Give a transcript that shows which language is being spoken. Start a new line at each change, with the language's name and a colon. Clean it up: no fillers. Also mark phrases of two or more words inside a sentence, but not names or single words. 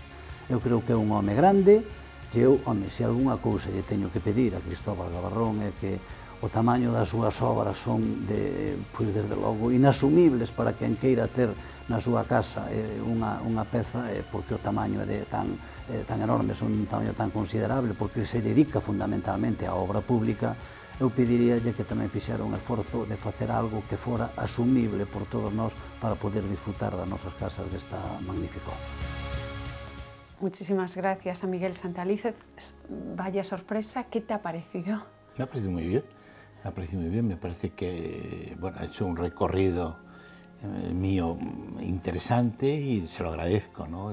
Galician: Eu creo que é un home grande, e eu, se algunha cousa lle teño que pedir a Cristóbal Gabarrón é que o tamaño das súas obras son, desde logo, inasumibles para quen queira ter na súa casa unha peza, porque o tamaño é tan enorme, son un tamaño tan considerable, porque se dedica fundamentalmente á obra pública. Eu pediríalle que tamén fixera un esforzo de facer algo que fora asumible por todos nós para poder disfrutar das nosas casas desta magnífica obra.
Spanish: Muchísimas gracias a Miguel Santalices. Vaya sorpresa, ¿qué te ha parecido? Me ha parecido muy bien, me parece que ha hecho un recorrido mío interesante y se lo agradezco, ¿no?